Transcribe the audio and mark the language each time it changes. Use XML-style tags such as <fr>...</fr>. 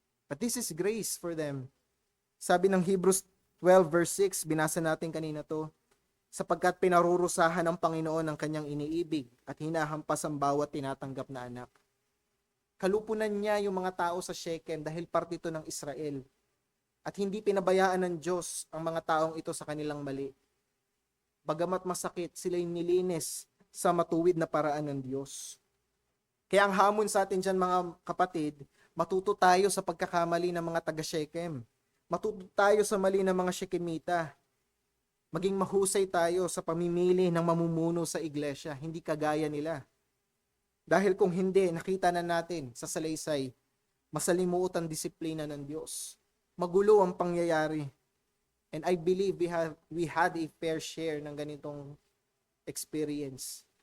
<en>But this is grace for them.</en> <tl>Sabi ng Hebrews 12 verse 6, binasa natin kanina to, sapagkat pinarurusahan ng Panginoon ang kanyang iniibig at hinahampas ang bawat tinatanggap na anak. Kalupunan niya yung mga tao sa Shechem dahil parte ito ng Israel. At hindi pinabayaan ng Diyos ang mga taong ito sa kanilang mali. Bagamat masakit, sila'y nilinis sa matuwid na paraan ng Diyos. Kaya ang hamon sa atin dyan, mga kapatid, matuto tayo sa pagkakamali ng mga taga-Shechem. Matuto tayo sa mali ng mga Shekemita. Maging mahusay tayo sa pamimili ng mamumuno sa iglesia, hindi kagaya nila. Dahil kung hindi, nakita na natin sa salaysay, masalimuot ang disiplina ng Diyos. Magulo ang pangyayari.</tl> <en>And I believe we had a fair share</en> <tl>ng ganitong</tl> <en>experience.</en>